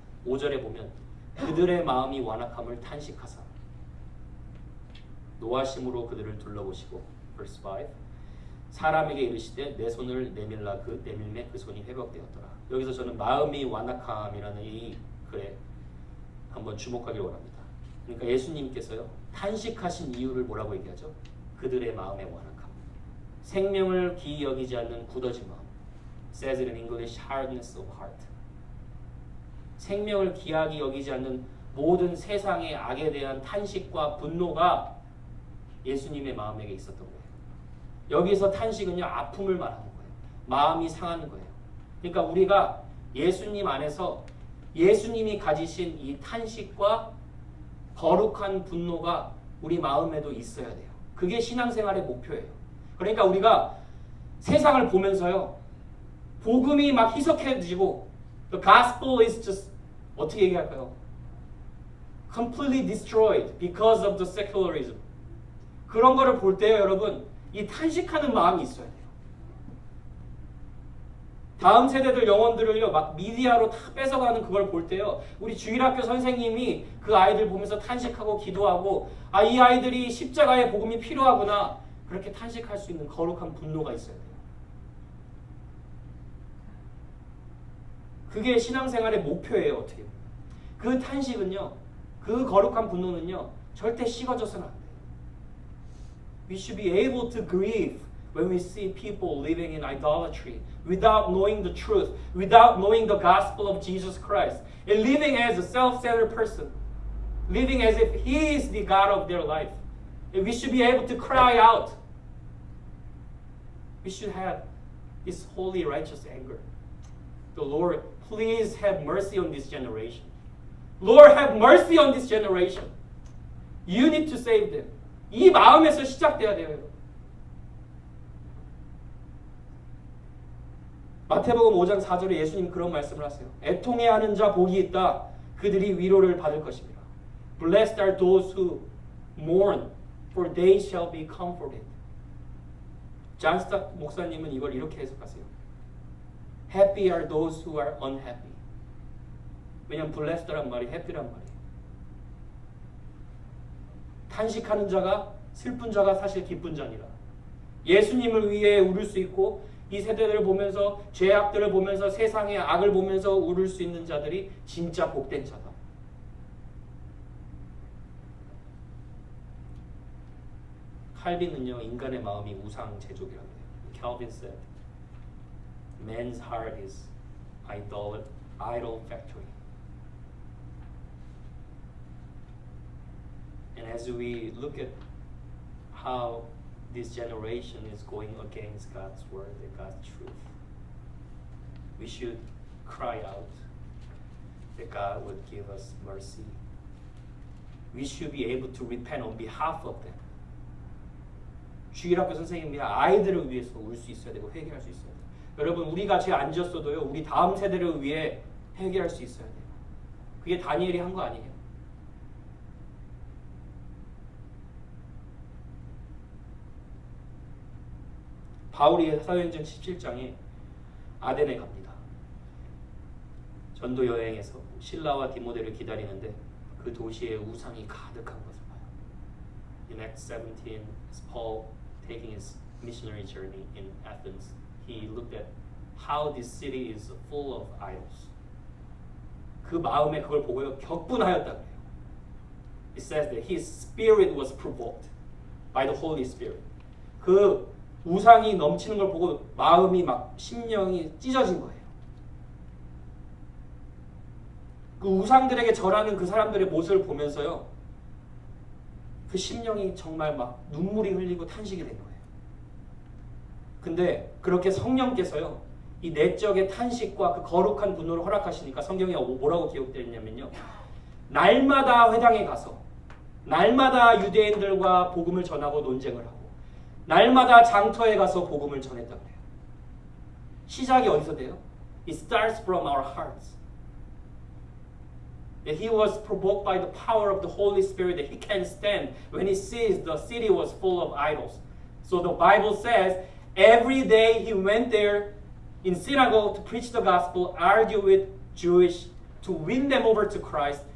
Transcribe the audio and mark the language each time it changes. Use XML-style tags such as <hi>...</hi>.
<ko>5절에 보면 그들의 마음이 완악함을 탄식하사 노하심으로 그들을 둘러보시고</ko> <en>verse 5</en> <ko>사람에게 이르시되 내 손을 내밀라 그 내밀매 그 손이 회복되었더라. 여기서 저는 마음이 완악함이라는 이 글에 한번 주목하길 원합니다. 그러니까 예수님께서요 탄식하신 이유를 뭐라고 얘기하죠? 그들의 마음의 완악함, 생명을 귀히 여기지 않는 굳어진 마음.</ko> <en>Says it in English, hardness of heart.</en> <ko>생명을 귀하게 여기지 않는 모든 세상의 악에 대한 탄식과 분노가 예수님의 마음에게 있었던 거예요. 여기서 탄식은요 아픔을 말하는 거예요. 마음이 상하는 거예요. 그러니까 우리가 예수님 안에서 예수님이 가지신 이 탄식과 거룩한 분노가 우리 마음에도 있어야 돼요. 그게 신앙생활의 목표예요. 그러니까 우리가 세상을 보면서요, 복음이 막 희석해지고</ko> <en>the gospel is just</en> <ko>어떻게 얘기할까요?</ko> <en>completely destroyed because of the secularism.</en> <ko>그런 거를 볼 때요, 여러분, 이 탄식하는 마음이 있어야 돼요. 다음 세대들 영혼들을요, 막 미디어로 다 뺏어가는 그걸 볼 때요, 우리 주일학교 선생님이 그 아이들 보면서 탄식하고 기도하고, 아, 이 아이들이 십자가의 복음이 필요하구나, 그렇게 탄식할 수 있는 거룩한 분노가 있어야 돼요. 그게 신앙생활의 목표예요, 어떻게 보면. 그 탄식은요, 그 거룩한 분노는요, 절대 식어져서는 안 돼요.</ko> <en>We should be able to grieve when we see people living in idolatry, without knowing the truth, without knowing the gospel of Jesus Christ, and living as a self-centered person, living as if He is the God of their life. And we should be able to cry out. We should have this holy, righteous anger. The Lord, please have mercy on this generation. Lord, have mercy on this generation. You need to save them.</en> <ko>이 마음에서 시작돼야 돼요. 마태복음 5장 4절에 예수님 그런 말씀을 하세요. 애통해하는 자 복이 있다. 그들이 위로를 받을 것입니다.</ko> <en>Blessed are those who mourn, for they shall be comforted.</en> <ko>존 스탁 목사님은 이걸 이렇게 해석하세요.</ko> <en>Happy are those who are unhappy.</en> <ko>왜냐하면 blessed란 말이 happy란 말이에요. 탄식하는 자가, 슬픈 자가 사실 기쁜 자니라. 예수님을 위해 울을 수 있고, 이 세대들을 보면서, 죄악들을 보면서, 세상의 악을 보면서 울을 수 있는 자들이 진짜 복된 자다. 칼빈은요, 인간의 마음이 우상 제조기라고 해요.</ko> <en>Calvin said, man's heart is idol factory. And as we look at how this generation is going against God's word and God's truth, we should cry out that God would give us mercy. We should be able to repent on behalf of them.</en> <ko>주일학교 선생님이 아이들을 위해서 울 수 있어야 되고 회개할 수 있어야 돼요. 여러분, 우리가 죄 안 지었어도요, 우리 다음 세대를 위해 회개할 수 있어야 돼요. 그게 다니엘이 한 거 아니에요? 바울이 사도행전 17장에 아덴에 갑니다. 전도 여행에서 실라와 디모데를 기다리는데 그 도시에 우상이 가득한 것을 봐요.</ko> <en>In Acts 17, Paul taking his missionary journey in Athens, he looked at how this city is full of idols.</en> <ko>그 마음에 그걸 보고요, 격분하였다 그래요.</ko> <en>It says that his spirit was provoked by the Holy Spirit.</en> <ko>그 우상이 넘치는 걸 보고 마음이 막 심령이 찢어진 거예요. 그 우상들에게 절하는 그 사람들의 모습을 보면서요, 그 심령이 정말 막 눈물이 흘리고 탄식이 된 거예요. 근데 그렇게 성령께서요, 이 내적의 탄식과 그 거룩한 분노를 허락하시니까 성경에 뭐라고 기록되어 있냐면요, 날마다 회당에 가서 날마다 유대인들과 복음을 전하고 논쟁을 하고 날마다 장터에 가서 복음을 전했다고 해요. 시작이 어디서 돼요?</ko> <en>It starts from our hearts. That he was provoked by the power of the Holy Spirit that he can't stand when he sees the city was full of idols. So the Bible says every day he went there in synagogue to preach the gospel, argue with Jewish, to win them over to Christ.</en>